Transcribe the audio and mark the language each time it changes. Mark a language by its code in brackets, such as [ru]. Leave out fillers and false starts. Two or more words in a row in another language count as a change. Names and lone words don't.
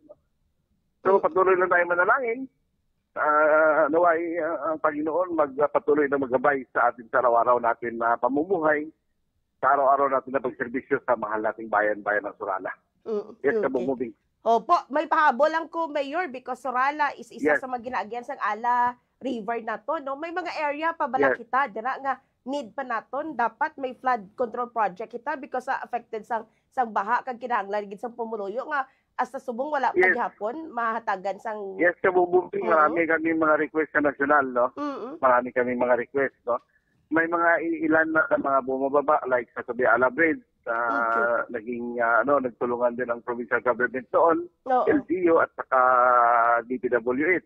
[tl] So patuloy lang tayo manalangin. Naway ang Panginoon magpatuloy na maggabay sa atin sa araw-araw natin na pamumuhay, sa araw-araw natin na pagserbisyo sa mahal nating bayan-bayan ng Surala. Yes, Okay. kabumubing. Opo, may pahabol lang ko, Mayor, [hil] because Surala is isa Yes. sa mga ginaagyan sang Ala River na to, no? May mga area pa bala Yes. kita, dira nga need pa naton, dapat may [en] flood control project [hil] kita because affected sang baha kag kinahanglan gid sang pumuluyo nga hasta subong wala Yes. paghapon mahatagan sang Yes, kabumubing. [tl] Marami kami mga request sa nasyonal, no? Marami kami mga request, no? May mga ilan na mga bumababa like sa Tabi Ala Bridge, naging nagtulungan din ang provincial government doon, Oo. LGU at saka DPWH.